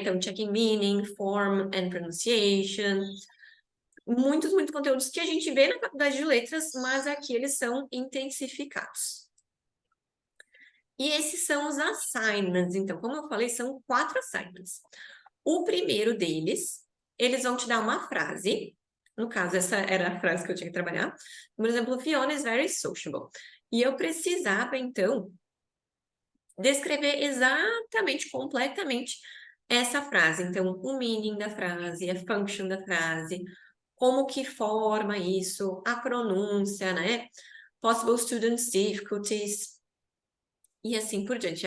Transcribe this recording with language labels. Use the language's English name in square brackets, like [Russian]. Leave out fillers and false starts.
[Portuguese] Então, [English] checking meaning, form and pronunciation. [Portuguese] Muitos conteúdos que a gente vê na faculdade de letras, mas aqui eles são intensificados. E esses são os assignments. Então, como eu falei, são 4 assignments. O primeiro deles, eles vão te dar uma frase. No caso, essa era a frase que eu tinha que trabalhar. Por exemplo, [English] Fiona is very sociable. [Portuguese] E eu precisava, então, descrever exatamente, completamente essa frase. Então, o meaning da frase, a function da frase, como que forma isso, a pronúncia, né? [English] Possible students difficulties, [Portuguese] e assim por diante.